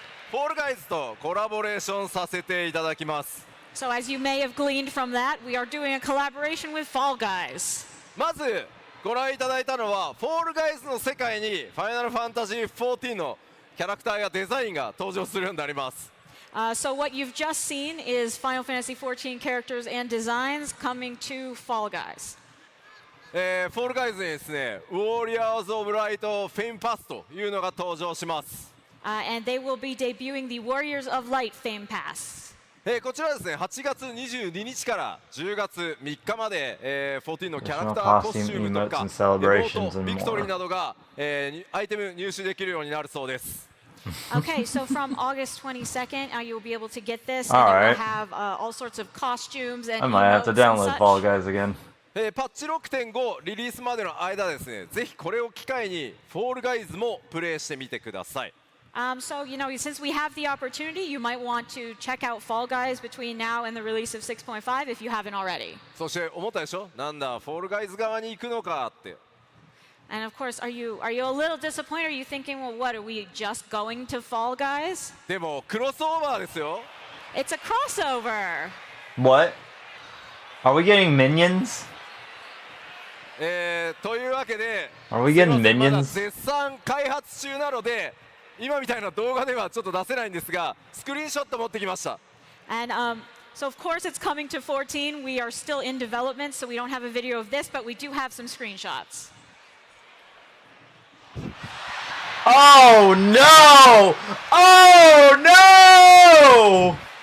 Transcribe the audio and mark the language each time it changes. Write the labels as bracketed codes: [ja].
[ja] フォールガイズとコラボレーションさせていただきます。 [en] So as you may have gleaned from that, we are doing a collaboration with Fall Guys. [ja] まずご覧いただいたのはフォールガイズの世界にファイナルファンタジー14のキャラクターやデザインが登場するようになります。 [en] So what you've just seen is Final Fantasy XIV characters and designs coming to Fall Guys. [ja] フォールガイズにですね、ウォリアーズ・オブ・ライト・フェインパスというのが登場します。 [en] And they will be debuting the Warriors of Light Fame Pass. [ja] こちらですね、8月22日から10月3日まで、14のキャラクターコスチュームとか、ビクトリーなどが、アイテム入手できるようになるそうです。 [en] Okay, so from August 22nd, you'll be able to get this, and it will have all sorts of costumes and I might have to download Fall Guys again. [ja] パッチ 6.5 リリースまでの間ですね、ぜひこれを機会にフォールガイズもプレイしてみてください。 [en] So, you know, since we have the opportunity, you might want to check out Fall Guys between now and the release of 6.5 if you haven't already. [ja] そして思ったでしょ、なんだフォールガイズ側に行くのかって。 [en] And of course, are you a little disappointed? Are you thinking, well, what, are we just going to Fall Guys? [ja] でもクロスオーバーですよ。 [en] It's a crossover. What? Are we getting minions? [ja] というわけで、 [en] Are we getting [ja] まだ [en] minions? [ja] 絶賛開発中なので、今みたいな動画ではちょっと出せないんですが、スクリーンショット持ってきました。 [en] And so, of course, it's coming to 14. We are still in development, so we don't have a video of this, but we do have some screenshots. Oh no! Oh no!